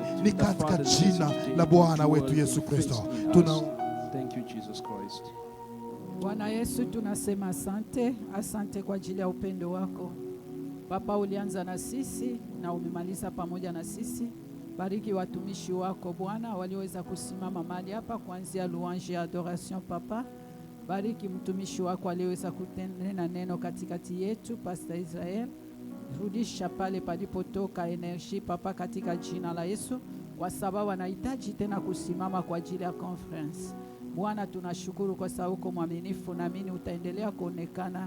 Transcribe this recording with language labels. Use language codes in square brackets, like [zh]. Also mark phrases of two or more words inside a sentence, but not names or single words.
[sw] Ni katika jina la Bwana wetu Yesu Kristo. [en] Thank you, Jesus Christ. [sw] Bwana Yesu, tunasema asante, asante kwa ajili ya upendo wako. Papa, ulianza na sisi na umemaliza pamoja na sisi. Bariki watumishi wako Bwana walioweza kusimama mahali hapa kuanzia louange ya adoration. Papa, bariki mtumishi wako aliyeweza kutenda neno katikati yetu, Pastor Israel. Rudisha pale palipotoka energy Papa, katika jina la Yesu, kwa sababu anahitaji tena kusimama kwa ajili ya conference. Bwana, tunashukuru kwa sababu uko mwaminifu, naamini utaendelea kuonekana.